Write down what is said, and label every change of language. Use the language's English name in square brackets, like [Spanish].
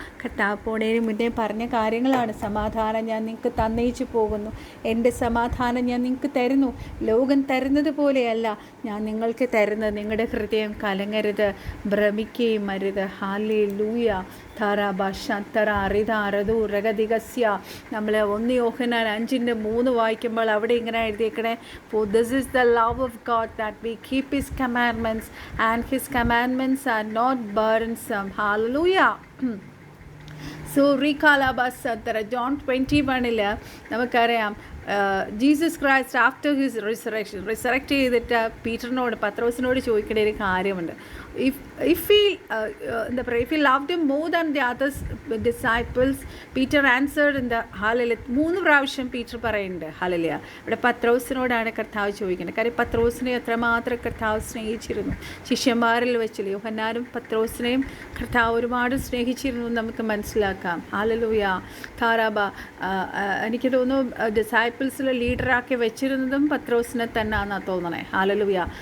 [Malayalam] കർത്താവ് പോണേന് മുന്നേ പറഞ്ഞ കാര്യങ്ങളാണ്. സമാധാനം ഞാൻ നിങ്ങൾക്ക് തന്നയിച്ചു പോകുന്നു, എൻ്റെ സമാധാനം ഞാൻ നിങ്ങൾക്ക് തരുന്നു. ലോകം തരുന്നത് പോലെയല്ല ഞാൻ നിങ്ങൾക്ക് തരുന്നത്. നിങ്ങളുടെ ഹൃദയം കലങ്ങരുത്, ഭ്രമിക്കുകയും അരുത്. ഹാലേലൂയ. ധാരാഭാഷാന്തര അറിത അറതു രഗതികസ്യ. നമ്മൾ 1 യോഹന്നാൻ 5:3 വായിക്കുമ്പോൾ അവിടെ ഇങ്ങനെ എഴുതിയേക്കണേ, [English] for this is the love of God that we keep his commandments and his commandments are not burdensome. Hallelujah. [Malayalam] So റീകാലാബാസന്തര John 21 നമുക്കറിയാം, ജീസസ് ക്രൈസ്റ്റ് ആഫ്റ്റർ ഹിസ് റിസറക്റ്റ് ചെയ്തിട്ട് പീറ്ററിനോട് പത്രോസിനോട് ചോദിക്കേണ്ട ഒരു കാര്യമുണ്ട്. [English] if he loved him more than the other disciples, Peter answered in the hallelujah. [Malayalam] 3 പ്രാവശ്യം Peter പറയുന്നുണ്ട് hallelujah. ഇവിടെ പത്രോസിനോടാണ് കർത്താവ് ചോദിക്കുന്നത്. കാര്യം പത്രോസിനെ എത്രമാത്രം കർത്താവ് സ്നേഹിച്ചിരുന്നു. ശിഷ്യന്മാരിൽ വെച്ചില്ല, യോഹന്നാനും പത്രോസിനെയും കർത്താവ് ഒരുപാട് സ്നേഹിച്ചിരുന്നു നമുക്ക് മനസ്സിലാക്കാം. ഹല്ലേലൂയ. ധാരാബ എനിക്ക് തോന്നുന്നു ഡിസൈപ്പിൾസിൽ ലീഡറാക്കി വെച്ചിരുന്നതും പത്രോസിനെ തന്നെയാണെന്നാണ് തോന്നണേ. ഹല്ലേലൂയ.